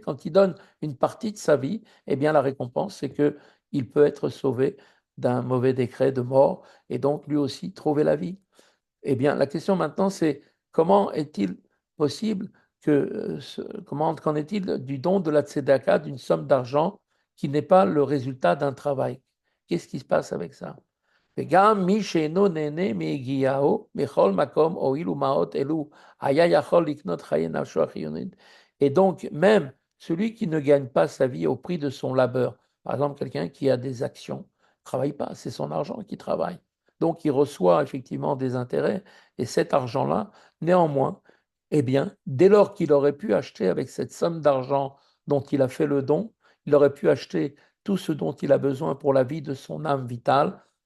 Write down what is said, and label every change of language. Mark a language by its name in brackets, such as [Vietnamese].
[French] Quand il donne une partie de sa vie, eh bien la récompense, c'est qu'il peut être sauvé d'un mauvais décret de mort et donc lui aussi trouver la vie. Eh bien, la question maintenant, c'est comment est-il possible qu'en est-il du don de la tzedaka, d'une somme d'argent qui n'est pas le résultat d'un travail? Qu'est-ce qui se passe avec ça? [Hebrew] וגם מי שאינו נהנה מיגיעהו בכל מקום הואיל ומעות אלו היה יכול לקנות חיי נפשו החיונית. [French] Et donc, même celui qui ne gagne pas sa vie au prix de son labeur, par exemple quelqu'un qui a des actions, ne travaille pas, c'est son argent qui travaille. Donc, il reçoit effectivement des intérêts, et cet argent-là, néanmoins, eh bien, dès lors qu'il aurait pu acheter avec cette somme d'argent dont il a fait le don, il aurait pu acheter tout ce dont il a besoin pour la vie de son âme vitale.